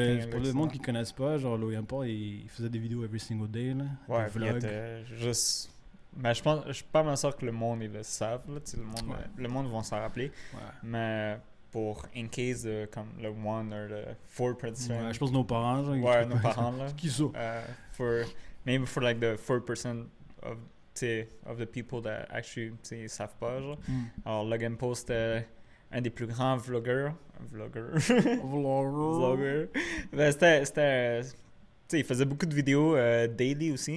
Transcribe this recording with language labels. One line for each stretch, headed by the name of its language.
French: pour le monde qui ne connaisse pas, genre, Logan Paul, il faisait des vidéos
English: every single day,
French: là. Ouais, des vlogs. il était juste... Mais je suis pas mal sûr que le monde, ils le savent, là. Le monde va s'en rappeler. Ouais. Mais... pour
English: in case
French: de comme le 1 ou le 4%. Ouais, je pense que nos parents, genre. Ouais, nos parents, là. Qui ça?
English: Maybe for like the 4% of the people that actually,
French: savent pas, genre. Alors, Logan Paul, c'était un des plus grands vloggers. Vlogger. Ben, c'était il faisait beaucoup de vidéos daily aussi.